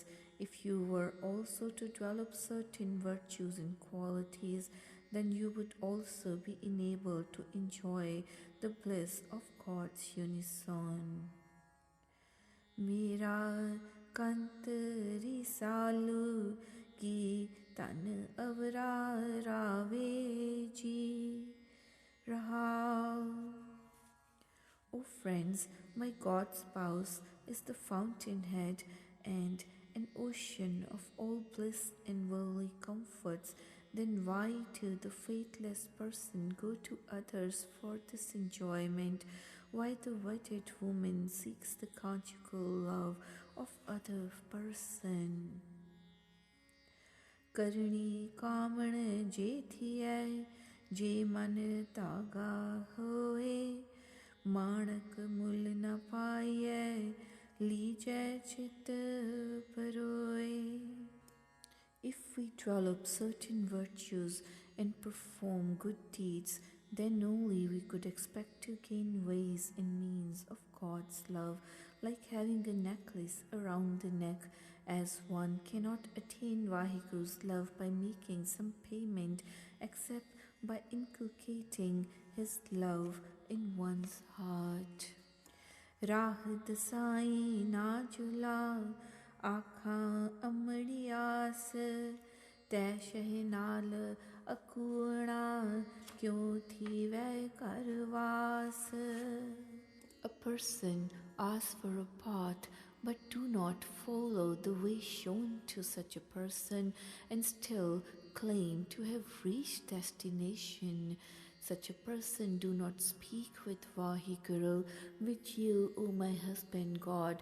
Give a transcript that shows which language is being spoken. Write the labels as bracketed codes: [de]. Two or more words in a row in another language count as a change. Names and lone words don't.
[en] If you were also to develop certain virtues and qualities, then you would also be enabled to enjoy the bliss of God's unison. [pa] ਮੇਰਾ ਕੰਤ ਰੀਸਾਲੂ ਕੀ ਤਨ ਅਵਰਾ ਰਾਵੇ ਜੀ ਰਹਾ. [en] O friends, my God spouse is the fountainhead and an ocean of all bliss and worldly comforts. Then why do the faithless person go to others for this enjoyment? Why the wedded woman seeks the conjugal love of other person? [pa] ਕਰਣੀ ਕਾਮਣ ਜੇ ਥਿਏ, ਜੇ ਮਨ ਤਾਗਾ ਹੋਏ, ਮਾਣਕ ਮੁਲ ਨ ਪਾਈਏ, ਲੀਜੈ ਚਿਤ ਪਰੋਏ. [en] If we develop certain virtues and perform good deeds, then only we could expect to gain ways and means of God's love, like having a necklace around the neck, as one cannot attain Vahiguru's love by making some payment except by inculcating his love in one's heart. [pa] ਰਾਹ ਦਸਾਈ ਨਾ ਝੁਲਾ ਆਖਾਂ ਅਮੜਿਆਸ ਤੈ ਸ਼ਹਿ ਨਾਲ ਅਕੂਣਾ ਕਿਉਂ ਥੀਵੈ ਘਰ ਵਾਸ. [en] A person asks for a path but do not follow the way shown to such a person and still claim to have reached destination. Such a person do not speak with Vahiguru, with you, O my husband God.